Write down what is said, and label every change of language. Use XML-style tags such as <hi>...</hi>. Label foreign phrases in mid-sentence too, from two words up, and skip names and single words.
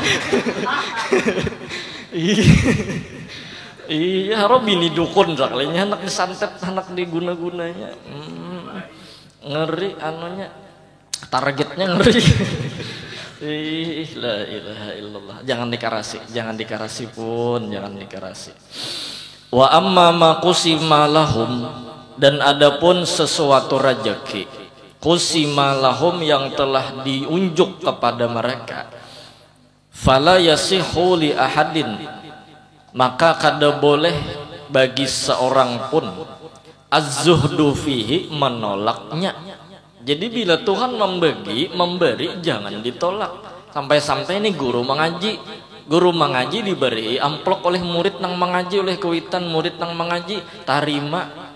<bjn>Iya, harus bini dukun saklinya anak disantet, anak diguna-gunanya. Ngeri anunya. Targetnya ngeri.</bjn> <ar>لا إله إلا الله.</ar> <bjn>Jangan dikarasi pun, jangan dikarasi.</bjn> <ar>وأما ما قسم لهم,</ar> <bjn>dan adapun sesuatu rezeki</bjn> <ar>قسم لهم</ar> <bjn>yang telah diunjuk kepada mereka,</bjn> <ar>فلا يصح لأحد,</ar> <bjn>maka kada boleh bagi seorang pun</bjn> <ar>الزهد فيه,</ar> <bjn>menolaknya. Jadi bila Tuhan memberi jangan ditolak. Sampai-sampai ini guru mengaji diberi amplop oleh murid nang mengaji, oleh kewitan murid nang mengaji, tarima.</bjn>